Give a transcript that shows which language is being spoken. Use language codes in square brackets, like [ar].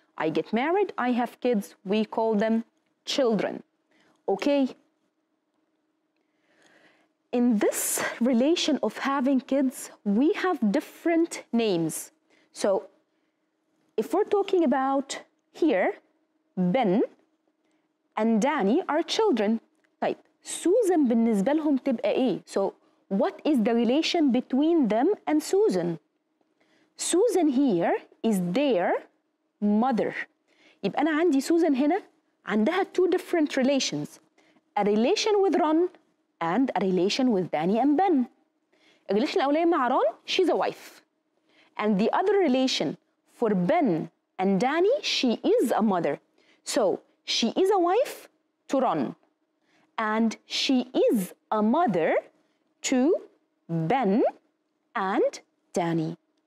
[en] I get married, I have kids, we call them children. Okay? In this relation of having kids, we have different names. So if we're talking about here, Ben and Danny are children. [ar] طيب, Susan بالنسبة لهم تبقى إيه? [en] So what is the relation between them and Susan? Susan here is their mother. [ar] يبقى أنا عندي Susan هنا عندها [en] 2 different relations. A relation with Ron and a relation with Danny and Ben. [ar] الريليشن الأولانية مع [en] Ron, she's a wife. And the other relation for Ben and Danny, she is a mother. So she is a wife to Ron. And she is a mother to Ben and Danny.